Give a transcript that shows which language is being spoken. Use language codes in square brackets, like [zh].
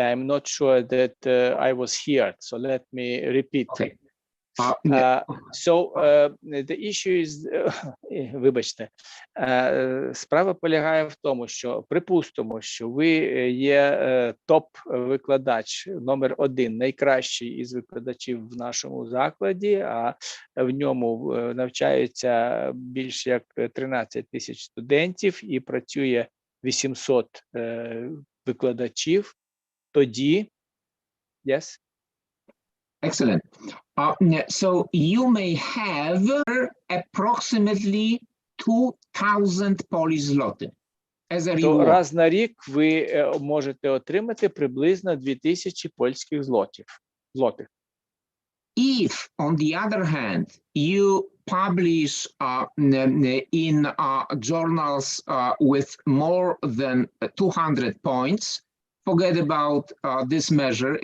[en] I'm not sure that I was here, so let me repeat. Okay. So the issue is, [uk] вибачте, справа полягає в тому, що припустимо, що ви є топ-викладач номер 1, найкращий із викладачів в нашому закладі, а в ньому навчаються більш як 13 тисяч студентів і працює 800 викладачів, тоді, [en] yes? Excellent. So you may have approximately 2,000 Polish zloty as a [uk] То [en] reward. [uk] раз на рік ви можете отримати приблизно 2000 польських злотих. [en] If, on the other hand, you publish in journals with more than 200 points, forget about this measure.